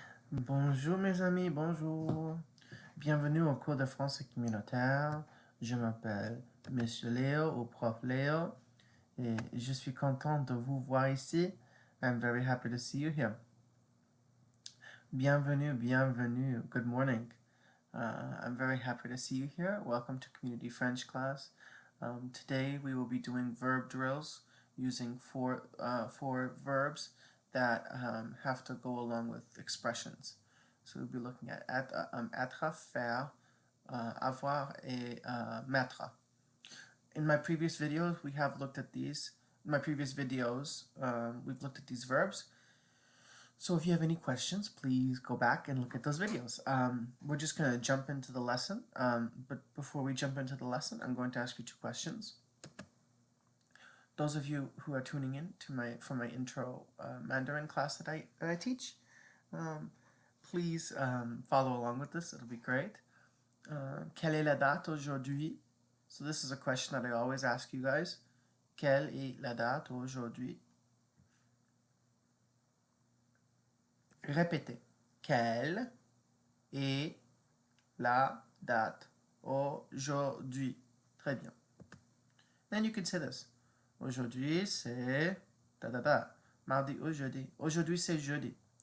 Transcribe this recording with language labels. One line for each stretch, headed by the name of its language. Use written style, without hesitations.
French: Bonjour mes amis, bonjour. Bienvenue au cours de français communautaire. Je m'appelle Monsieur Léo ou Prof Léo et je suis content de vous voir ici.
English: I'm very happy to see you here.
French: Bienvenue, bienvenue.
English: Good morning. I'm very happy to see you here. Welcome to Community French class. Today we will be doing verb drills using four verbs that have to go along with expressions. So we'll be looking at être, faire, avoir, et mettre. In my previous videos, we have looked at these. In my previous videos, we've looked at these verbs. So if you have any questions, please go back and look at those videos. We're just going to jump into the lesson. But before we jump into the lesson, I'm going to ask you two questions. Those of you who are tuning in for my intro Mandarin class that I teach, please follow along with this. It'll be great.
French: Quelle est la date aujourd'hui?
English: So this is a question that I always ask you guys.
French: Quelle est la date aujourd'hui? Répétez. Quelle est la date aujourd'hui? Très bien.
English: Then you can say this.
French: Aujourd'hui, c'est da. Mardi ou jeudi. Aujourd'hui, c'est jeudi.